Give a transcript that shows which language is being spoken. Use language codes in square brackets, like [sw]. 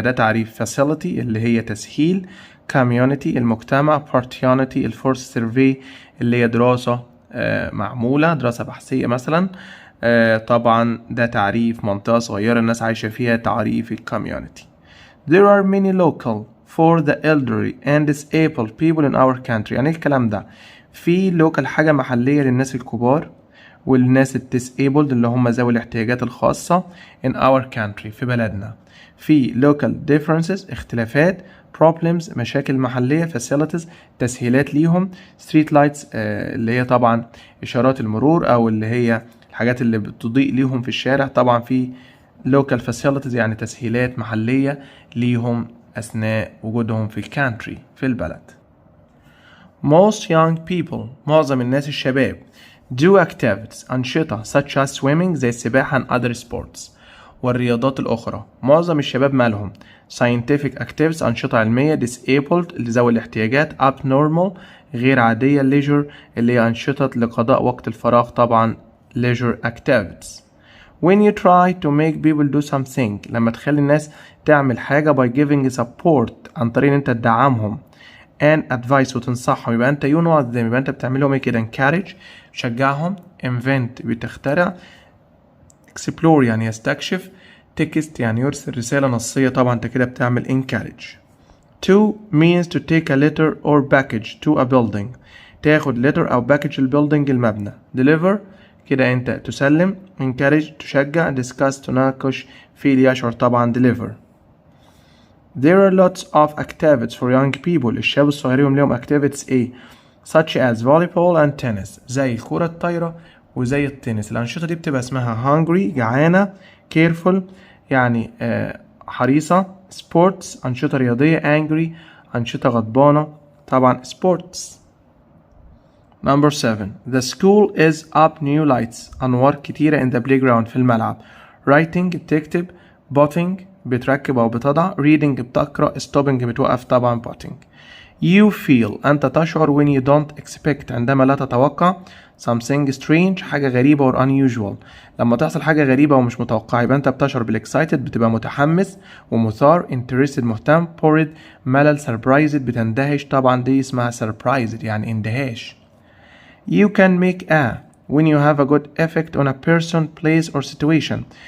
[ar] ده تعريف facility اللي هي تسهيل، community المجتمع، opportunity الفرصة، survey اللي هي دراسة معمولة، دراسة بحثية مثلا. طبعا ده تعريف منطقة صغيرة الناس عايشة فيها، تعريف الكوميونتي. [en] There are many local for the elderly and disabled people in our country. [ar] يعني الكلام ده في local حاجة محلية للناس الكبار والناس disabled اللي هم ذوي الاحتياجات الخاصة [en] in our country [ar] في بلدنا. في local differences اختلافات، problems مشاكل محلية، facilities تسهيلات ليهم، street lights اللي هي طبعا إشارات المرور أو اللي هي الحاجات اللي بتضيء ليهم في الشارع. طبعا في local facilities يعني تسهيلات محلية ليهم أثناء وجودهم في الكانتري في البلد. [en] Most young people [ar] معظم الناس الشباب [en] do activities أنشطة such as swimming [ar] زي السباحة [en] and other sports [ar] والرياضات الأخرى. معظم الشباب مالهم scientific activities أنشطة علمية، disabled لذوي الاحتياجات، abnormal غير عادية، leisure اللي هي أنشطة لقضاء وقت الفراغ طبعا leisure activities. [en] When you try to make people do something [ar] لما تخلي الناس تعمل حاجة [en] by giving support [ar] عن طريق ان انت تدعمهم and advice وتنصحهم، يبقى انت [en] you know them، [ar] يبقى انت بتعملهم ايه كده؟ encourage تشجعهم، invent بتخترع، explore يعني يستكشف، text يعني يرسل رسالة نصية، طبعا انت كده بتعمل encourage. [en] To means to take a letter or package to a building [ar] تاخد [en] letter او package [ar] البيلدينج المبنى. deliver كده انت تسلم، encourage تشجع، discuss تناقش، feel يشعر طبعا deliver. [en] There are lots of activities for young people. [ar] الشباب الصغيرين لهم activities ايه؟ [en] such as volleyball and tennis [ar] زي الكرة الطايرة وزي التنس. الأنشطة دي بتبقى اسمها hungry جعانة، careful يعني حريصة، sports أنشطة رياضية، angry أنشطة غضبانة طبعا sports. [en] Number 7. The school is up new lights [ar] أنوار كتيرة [en] in the playground [ar] في الملعب. Writing بتكتب، putting بتركب أو بتضع، reading بتقرأ، stopping بتوقف طبعا putting. [en] You feel [ar] أنت تشعر [en] when you don't expect [ar] عندما لا تتوقع [en] something strange [ar] حاجة غريبة [en] or unusual. [ar] لما تحصل حاجة غريبة ومش متوقعة يبقى أنت بتشعر بالexcited بتبقى متحمس ومثار، interested مهتم، bored ملل، surprised بتندهش، طبعا دي اسمها surprised يعني اندهاش. [en] You can make a when you have a good effect on a person, place or situation.